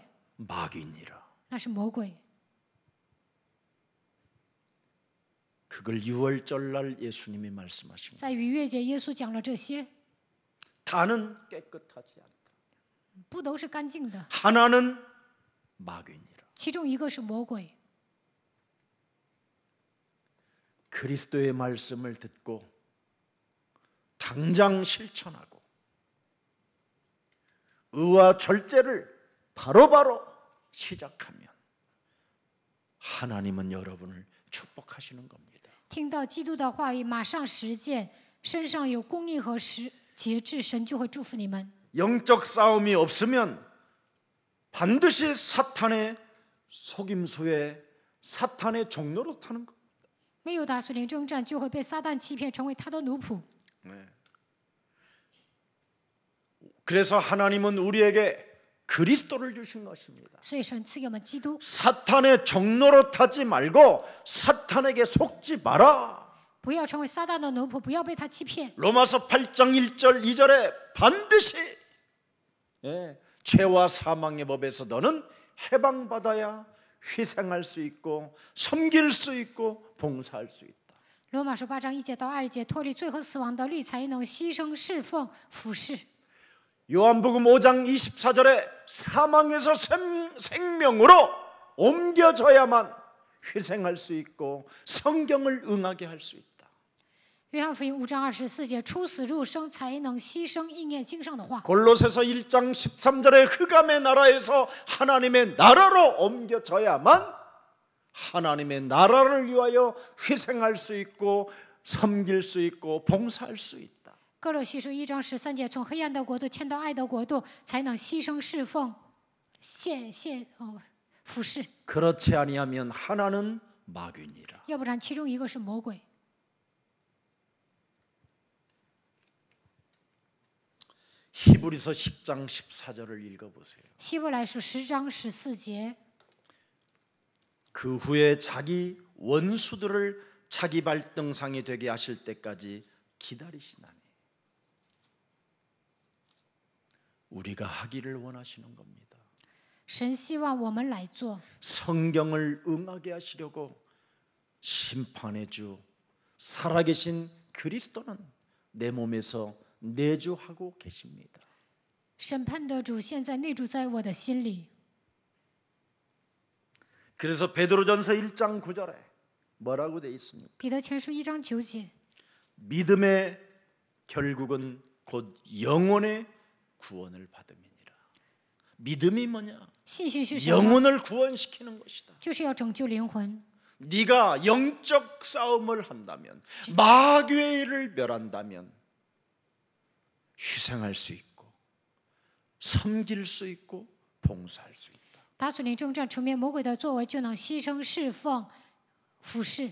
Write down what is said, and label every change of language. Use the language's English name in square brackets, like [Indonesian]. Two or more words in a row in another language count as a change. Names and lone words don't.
[Korean] 마귀니라. [Chinese] 那是魔鬼。 [Korean] 그걸 유월절날 예수님이 말씀하신 거예요. [Chinese] 在逾越节，耶稣讲了这些， [Korean] 다는 깨끗하지 않다. [Chinese] 不都是干净的， [Korean] 하나는 마귀니라. [Chinese] 其中一个是魔鬼。 [Korean] 그리스도의 말씀을 듣고 당장 실천하고 의와 절제를 바로바로 시작하면 하나님은 여러분을 축복하시는 겁니다. [Chinese] 听到基督的话语，马上实践，身上有公义和节制，神就会祝福你们。 [Korean] 영적 싸움이 없으면 반드시 사탄의 속임수에 사탄의 종로로 타는 것. [Chinese] 没有打属灵征战，就会被撒旦欺骗，成为他的奴仆。 [Korean] 그래서 하나님은 우리에게 그리스도를 주신 것입니다. [Chinese] 所以神赐给我们基督， [Korean] 사탄의 종로로 타지 말고 사탄에게 속지 마라. [Chinese] 不要成为撒旦的奴仆，不要被他欺骗。 [Korean] 로마서 8장 1절 2절에 반드시 죄와 사망의 법에서 너는 해방받아야 희생할 수 있고 섬길 수 있고 봉사할 수 있다. [Chinese] 罗马书8章1节到2节，脱离罪和死亡的律，才能牺牲、侍奉、服侍。 [Korean] 요한복음 5장 24절에 사망에서 생명으로 옮겨져야만 희생할 수 있고 성경을 응하게 할 수 있다. [Chinese] 约翰福音5章24节，出死入生，才能牺牲应验经上的话。 [Korean] 골로새서 1장 13절에 흑암의 나라에서 하나님의 나라로 옮겨져야만 하나님의 나라를 위하여 희생할 수 있고 섬길 수 있고 봉사할 수 있다. [Chinese] 哥罗西书1章13节，从黑暗的国度迁到爱的国度，才能牺牲侍奉、服侍。 [Korean] 그렇지 아니하면 하나는 마귀니라. [Chinese] 要不然，其中一个是魔鬼。 [Korean] 히브리서 10장 14절을 읽어보세요. [Chinese] 希伯来书10章14节， [Korean] 그 후에 자기 원수들을 자기 발등상이 되게 하실 때까지 기다리시나니. 우리가 하기를 원하시는 겁니다. [Chinese] 神希望我们来做。 [Korean] 성경을 응하게 하시려고 심판의 주 살아계신 그리스도는 내 몸에서 내주하고 계십니다. [Chinese] 审判的主现在内住在我的心里。 [Korean] 그래서 베드로전서 1장 9절에 뭐라고 돼 있습니까? [Chinese] 彼得前书1章9节， [Korean] 믿음의 결국은 곧 영혼의 구원을 받음이니라. 믿음이 뭐냐? [Chinese] 信心是什么？ [Korean] 영혼을 구원시키는 것이다. [Chinese] 就是要拯救灵魂。 [Korean] 네가 영적 싸움을 한다면, 마귀의 일을 멸한다면 희생할 수 있고 섬길 수 있고 봉사할 수 있다. [Chinese] 打属灵征战，除灭魔鬼的作为，就能牺牲、侍奉、服侍。